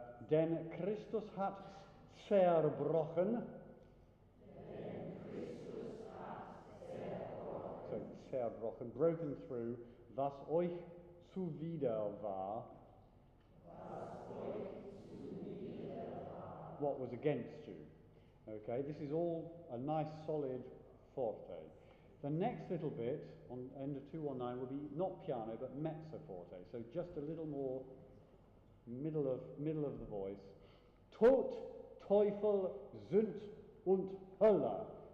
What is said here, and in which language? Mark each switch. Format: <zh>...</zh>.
<de>Denn Christus hat zerbrochen. So zerbrochen,</de> <en>broken through,</en> <de>was euch zuwider war.</de> <en>What was against you. Okay, this is all a nice solid forte. The next little bit on end of 219 will be not piano but mezzo forte, so just a little more middle of the voice.</en> <de>Tod, Teufel, Sünd und Hölle.</de>